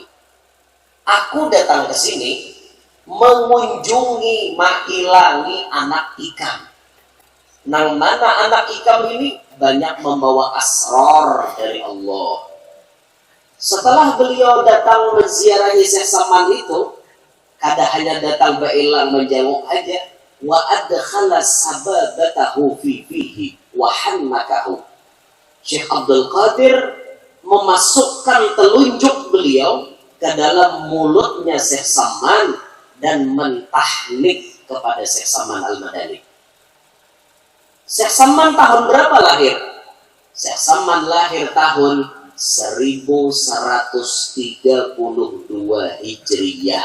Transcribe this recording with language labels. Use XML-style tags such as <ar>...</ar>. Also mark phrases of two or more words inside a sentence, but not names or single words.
<bjn>Aku datang ke sini mengunjungi mailangi anak ikam. Nang mana anak ikam ini banyak membawa asrar dari Allah. Setelah beliau datang menziarahi Syekh Samman itu, kada hanya datang bailang menjenguk aja,</bjn> <ar>وأدخل سبابته في فيه وحنكه.</ar> <id>Syekh Abdul Qadir memasukkan telunjuk beliau ke dalam mulutnya Syekh Samman dan mentahnik kepada Syekh Samman Al-Madani. Syekh Samman tahun berapa lahir? Syekh Samman lahir tahun 1132 Hijriyah.</id>